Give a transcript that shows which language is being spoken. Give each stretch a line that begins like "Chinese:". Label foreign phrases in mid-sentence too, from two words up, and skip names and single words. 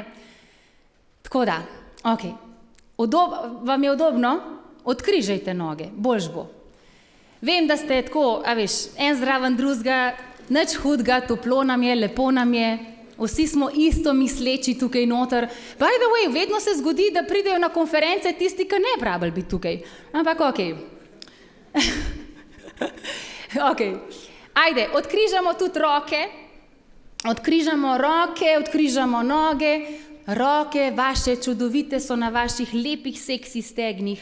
Slovenian: Tako da, ok. Vam je udobno? Odkrižajte noge, boljš bo. Vem, da ste tako, a veš, en zraven drugega, nič hudega, toplo nam je, lepo nam je, vsi smo isto misleči tukaj noter.
English: By the way,
Slovenian: vedno se zgodi, da pridejo na konference tisti, ki ne bi rabili biti tukaj. Ampak ok. Ok. Ajde, odkrižamo tudi roke, odkrižamo noge, roke vaše čudovite so na vaših lepih seksi stegnih.